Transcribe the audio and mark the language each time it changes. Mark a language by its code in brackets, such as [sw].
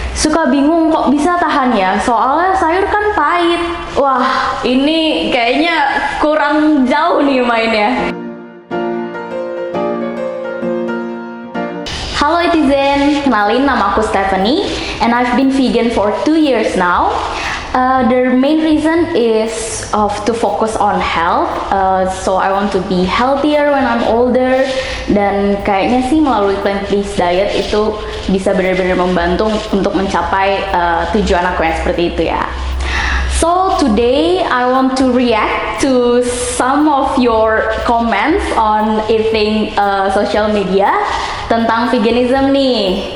[id] Suka bingung kok bisa tahan ya, soalnya sayur kan pahit. Wah, ini kayaknya kurang jauh nih mainnya. Halo netizen, kenalin nama aku [en] Stephanie and I've been vegan for 2 years now. The main reason is to focus on health, so I want to be healthier when I'm older. [id] Dan kayaknya sih melalui plant-based diet itu bisa benar-benar membantu untuk mencapai tujuan aku yang seperti itu ya. [en] So today I want to react to some of your comments on eating social media [id] tentang veganism nih.